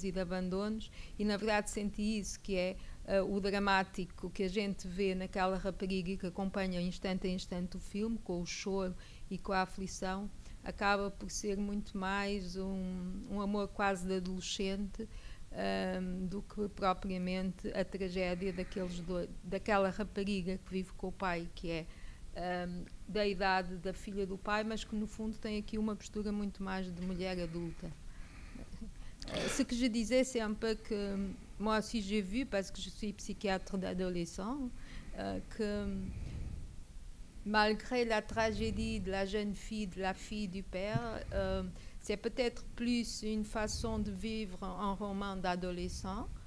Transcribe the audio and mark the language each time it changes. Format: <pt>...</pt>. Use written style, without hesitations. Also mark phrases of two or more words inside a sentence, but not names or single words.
<pt>e de abandonos, e na verdade senti isso, que é o dramático que a gente vê naquela rapariga que acompanha instante a instante o filme, com o choro e com a aflição, acaba por ser muito mais um amor quase de adolescente do que propriamente a tragédia daquela rapariga que vive com o pai, que é da idade da filha do pai, mas que no fundo tem aqui uma postura muito mais de mulher adulta.</pt> <fr>Ce que je disais, c'est un peu que moi aussi j'ai vu, parce que je suis psychiatre d'adolescents, que malgré la tragédie de la jeune fille, de la fille du père, c'est peut-être plus une façon de vivre un roman d'adolescent.</fr>